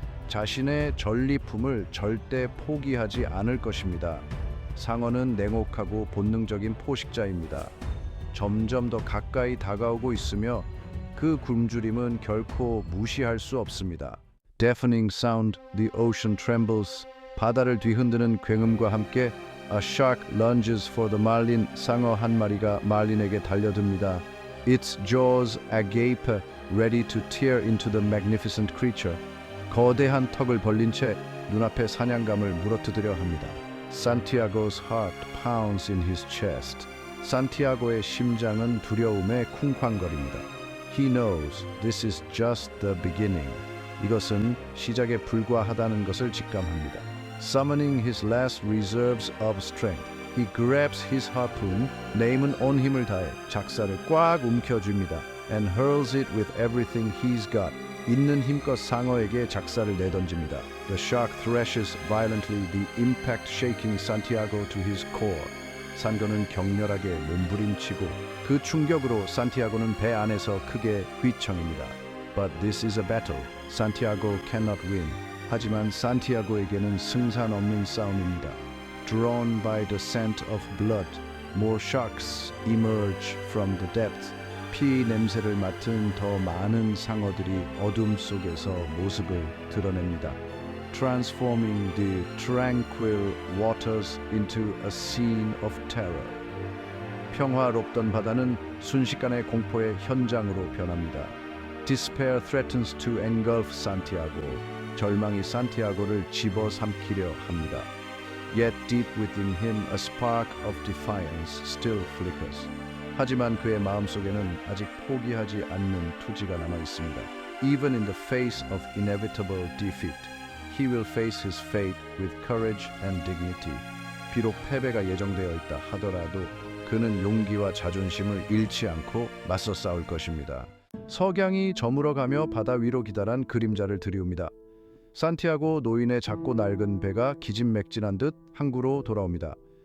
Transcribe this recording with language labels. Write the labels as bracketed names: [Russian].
[Korean] 자신의 전리품을 절대 포기하지 않을 것입니다. 상어는 냉혹하고 본능적인 포식자입니다. 점점 더 가까이 다가오고 있으며 그 굶주림은 결코 무시할 수 없습니다. [English] Deafening sound, the ocean trembles. [Korean] 바다를 뒤흔드는 굉음과 함께 [English] A shark lunges for the marlin. [Korean] 상어 한 마리가 말린에게 달려듭니다. [English] Its jaws agape, ready to tear into the magnificent creature. [Korean] 거대한 턱을 벌린 채 눈앞의 사냥감을 물어뜯으려 합니다. [English] Santiago's heart pounds in his chest. [Korean] 산티아고의 심장은 두려움에 쿵쾅거립니다. [English] He knows this is just the beginning. [Korean] 이것은 시작에 불과하다는 것을 직감합니다. [English] Summoning his last reserves of strength, he grabs his harpoon. [Korean] 네임은 온 힘을 다해 작사를 꽉 움켜쥡니다. [English] And hurls it with everything he's got. [Korean] 있는 힘껏 상어에게 작사를 내던집니다. [English] The shark thrashes violently, the impact shaking Santiago to his core. [Korean] 상어는 격렬하게 몸부림치고 그 충격으로 산티아고는 배 안에서 크게 휘청입니다. [English] But this is a battle. Santiago cannot win. [Korean] 하지만 산티아고에게는 승산 없는 싸움입니다. [English] Drawn by the scent of blood, more sharks emerge from the depth. [Korean] 피 냄새를 맡은 더 많은 상어들이 어둠 속에서 모습을 드러냅니다. [English] Transforming the tranquil waters into a scene of terror. [Korean] 평화롭던 바다는 순식간에 공포의 현장으로 변합니다. [English] Despair threatens to engulf Santiago. [Korean] 절망이 산티아고를 집어삼키려 합니다. [English] Yet deep within him a spark of defiance still flickers. [Korean] 하지만 그의 마음속에는 아직 포기하지 않는 투지가 남아 있습니다. [English] Even in the face of inevitable defeat, he will face his fate with courage and dignity. [Korean] 비록 패배가 예정되어 있다 하더라도 그는 용기와 자존심을 잃지 않고 맞서 싸울 것입니다. 석양이 저물어가며 바다 위로 기다란 그림자를 드리웁니다. 산티아고 노인의 작고 낡은 배가 기진맥진한 듯 항구로 돌아옵니다.